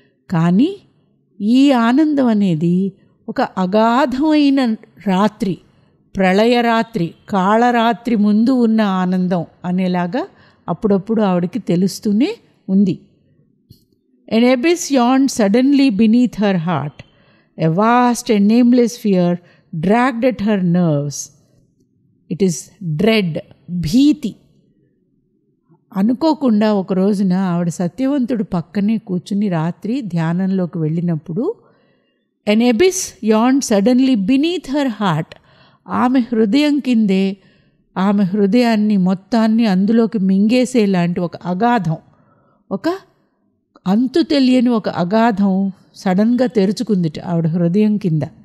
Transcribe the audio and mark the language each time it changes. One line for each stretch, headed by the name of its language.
Telugu: కానీ ఈ ఆనందం అనేది ఒక అగాధమైన రాత్రి, ప్రళయరాత్రి, కాళరాత్రి ముందు ఉన్న ఆనందం అనేలాగా అప్పుడప్పుడు ఆవిడకి తెలుస్తూనే ఉంది.
English: An abyss yawned suddenly beneath her heart. A vast and nameless fear dragged at her nerves. It is dread, భీతి.
Telugu: అనుకోకుండా ఒక రోజున ఆవిడ సత్యవంతుడు పక్కనే కూర్చుని రాత్రి ధ్యానంలోకి వెళ్ళినప్పుడు
English: an abyss yawned suddenly beneath her heart.
Telugu: ఆమె హృదయం కిందే, ఆమె హృదయాన్ని మొత్తాన్ని అందులోకి మింగేసేలాంటి ఒక అగాధం, ఒక అంతు తెలియని ఒక అగాధం సడన్గా తెరుచుకుందిట ఆవిడ హృదయం కింద.